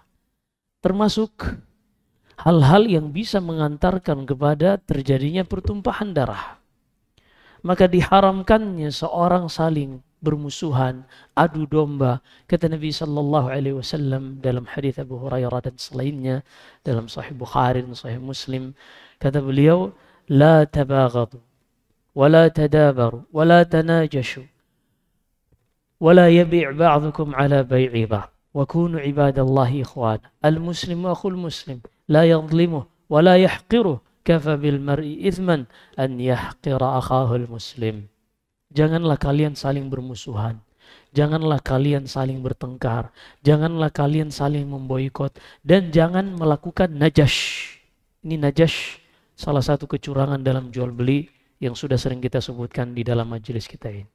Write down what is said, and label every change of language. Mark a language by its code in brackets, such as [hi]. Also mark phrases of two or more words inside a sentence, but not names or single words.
[id] Termasuk hal-hal yang bisa mengantarkan kepada terjadinya pertumpahan darah. Maka diharamkannya seorang saling bermusuhan, adu domba. Kata Nabi SAW dalam hadis Abu Hurairah dan selainnya, dalam Sahih Bukhari dan Sahih Muslim, kata beliau, [ar] لا تباغضوا ولا تدابروا ولا تناجشوا ولا يبع بعضكم على بيع بعض وكونوا عباد الله إخوان. المسلم أخو المسلم لا يظلمه ولا يحقره, كفى بالمرء إثما أن يحقر أخاه المسلم. [id] Janganlah kalian saling bermusuhan. Janganlah kalian saling bertengkar. Janganlah kalian saling memboikot. Dan jangan melakukan najash. Ini najash, salah satu kecurangan dalam jual beli yang sudah sering kita sebutkan di dalam majelis kita ini.